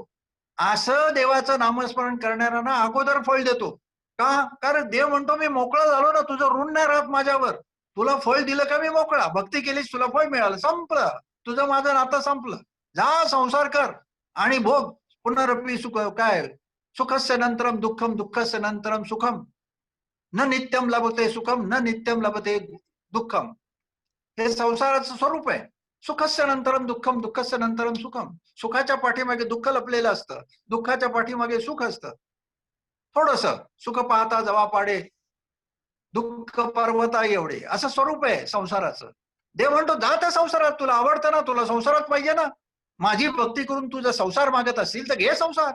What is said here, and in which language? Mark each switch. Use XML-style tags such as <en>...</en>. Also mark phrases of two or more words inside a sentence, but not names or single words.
<mr>असं देवाचं नामस्मरण करणाऱ्यांना अगोदर फळ देतो. का? कारण देव म्हणतो मी मोकळा झालो ना, तुझं ऋण नाही राहत माझ्यावर. तुला फळ दिलं का मी मोकळा. भक्ती केलीस तुला फळ मिळालं. संपलं. तुझं माझं नातं संपलं. जा संसार कर आणि भोग. पुनरपी सुख काय?</mr> <sa>सुखस्य नंतरम दुःखम, दुःखस्य नंतरम सुखम. न नित्यम लभते सुखम, न नित्यम लभते दुःखम.</sa> <mr>हे संसाराचं स्वरूप आहे.</mr> <sa>सुखस्य नंतरम दुःखम, दुःखस्य नंतरम सुखम.</sa> <mr>सुखाच्या पाठीमागे दुःख लपलेलं असतं. दुःखाच्या पाठीमागे सुख असतं. थोडस सुख पाहता जवा पाडे, दुःख पर्वता एवढे, असं स्वरूप आहे संसाराचं. देव म्हणतो जा त्या संसारात. तुला आवडतं ना, तुला संसारात पाहिजे ना. माझी भक्ती करून तुझा संसार मागत असतील तर घे संसार.</mr>